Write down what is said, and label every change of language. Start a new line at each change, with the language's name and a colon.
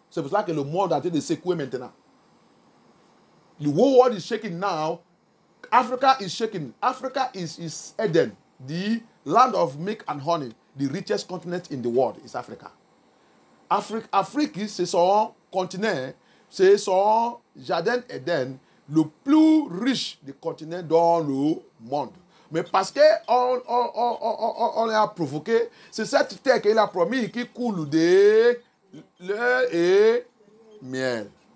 French: C'est pour ça que le monde a été secoué maintenant.
English: The whole world is shaking now. Africa is shaking. Africa is Eden, the land of milk and honey. The richest continent in the world is Africa.
French: Afrique, c'est son continent, c'est son jardin Eden, le plus riche des continents dans le monde. Mais parce qu'on l'a provoqué, c'est cette terre qu'il a promis qui coule de lait et miel.